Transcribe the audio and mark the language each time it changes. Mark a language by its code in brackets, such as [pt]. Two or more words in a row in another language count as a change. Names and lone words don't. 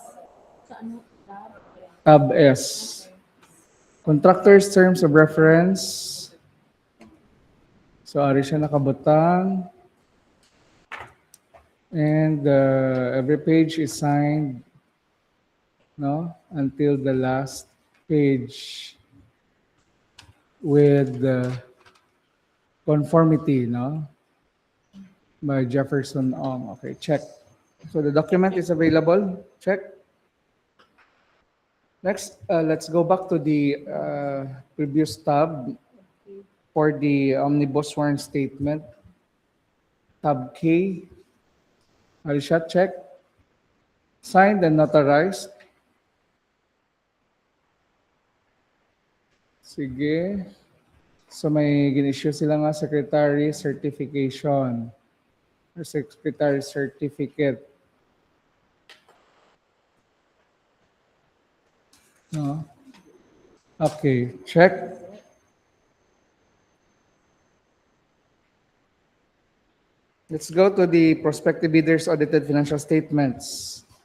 [en] Tab S. Contractor's terms of reference. So, [hil] ari siya nakabutang. [en] And every page is signed, no, until the last page with the conformity, no, by Jefferson Ong. Okay, check. So the document is available. Check. Next, let's go back to the previous tab for the omnibus warrant statement. Tab K. Arisha, check. Signed and notarized. [hil] Sige. So may gin-issue sila nga [en] secretary certification or secretary certificate. [hil] No? [en] Okay, check. Let's go to the prospective bidders audited financial statements.